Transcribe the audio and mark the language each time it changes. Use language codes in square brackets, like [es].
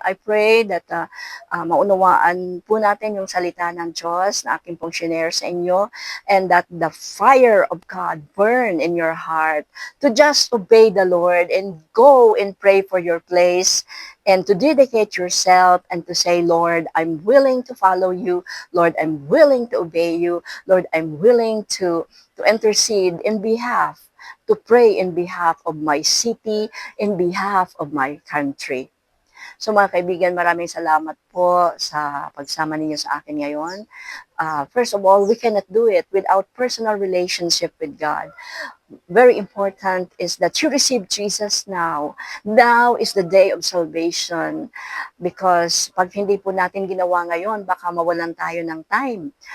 [en] I pray that [tl] maunawaan po natin yung salita ng Diyos na aking pong share sa inyo, [en] and that the fire of God burn in your heart to just obey the Lord and go and pray for your place and to dedicate yourself and to say, Lord, I'm willing to follow you. Lord, I'm willing to obey you. Lord, I'm willing to intercede in behalf, to pray in behalf of my city, in behalf of my country. [tl] So mga kaibigan, maraming salamat po sa pagsama ninyo sa akin ngayon. [en] First of all, we cannot do it without personal relationship with God. Very important is that you receive Jesus now. Now is the day of salvation. [tl] Because pag hindi po natin ginawa ngayon, baka mawalan tayo ng time.